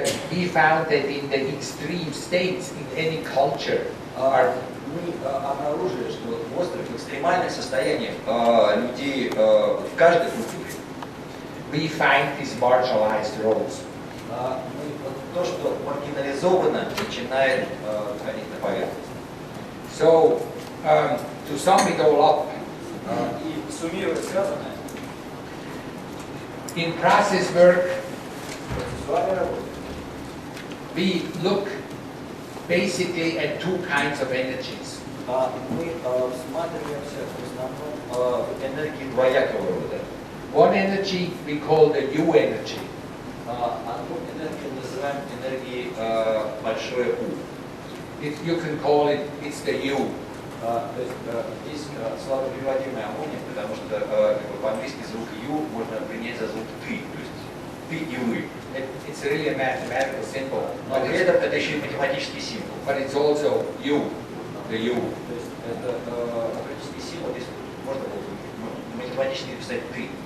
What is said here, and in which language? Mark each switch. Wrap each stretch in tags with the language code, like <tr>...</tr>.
<en>We found that in the extreme states in any culture are</en> <ru>Мы обнаружили, что в острых, экстремальных состояниях людей в каждой культуре</ru> <en>we find these marginalized roles.</en> <ru>вот то, что маргинализовано, начинает выходить на поверхность.</ru> <en>So, to sum it all up,</en> <ru>И суммируя сказанное,</ru> <en>in process work,</en> <ru>процессуальная работа,</ru> <en>we look basically at two kinds of energies.</en> <ru>мы всматриваемся в основном в энергии двоякого рода.</ru> <en>One energy we call the U energy.</en> <ru>Одну энергию называем энергией большое У.</ru> <en>You can call it, it's the U.</en> <ru>То есть здесь слабопереводимый амония, потому что по-английски звук «ю» можно принять за звук «ты», то есть «ты» и «вы».</ru> <en>It's really a mathematical symbol,</en> <ru>Но при этом это еще и математический символ.</ru> <en>but it's also U, the U.</en> <ru>То есть это математический символ, здесь можно было бы математически написать «ты».</ru>